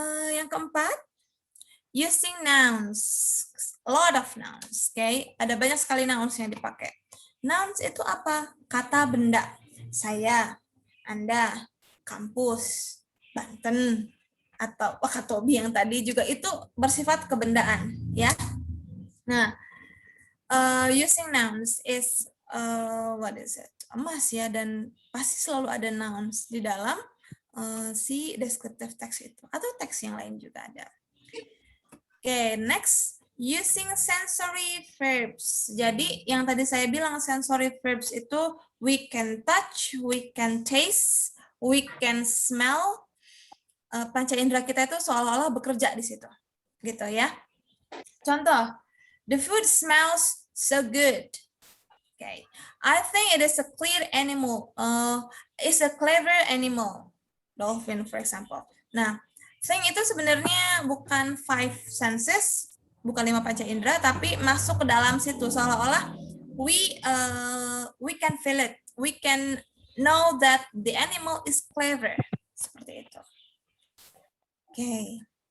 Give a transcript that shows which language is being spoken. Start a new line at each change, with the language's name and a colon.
English: Yang keempat, using nouns, a lot of nouns, okay?
Indonesian: Ada banyak sekali nouns yang dipakai. Nouns itu apa? Kata benda. Saya, Anda, kampus, Banten, atau Wakatobi yang tadi juga itu bersifat kebendaan, ya.
English: Nah, using nouns is what is it?
Indonesian: Emas ya, dan pasti selalu ada nouns di dalam si descriptive text itu, atau teks yang lain juga ada.
English: Oke, next, using sensory verbs.
Indonesian: Jadi yang tadi saya bilang
English: sensory verbs
Indonesian: itu
English: we can touch, we can taste, we can smell.
Indonesian: Panca indera kita itu seolah-olah bekerja di situ, gitu ya. Contoh,
English: the food smells so good. Okay, I think it is a clear animal. It's a clever animal. Dolphin, for example.
Indonesian: Nah, think itu sebenarnya bukan 5 senses, bukan 5 panca indera, tapi masuk ke dalam situ seolah-olah
English: we can feel it, we can know that the animal is clever,
Indonesian: seperti itu. Oke.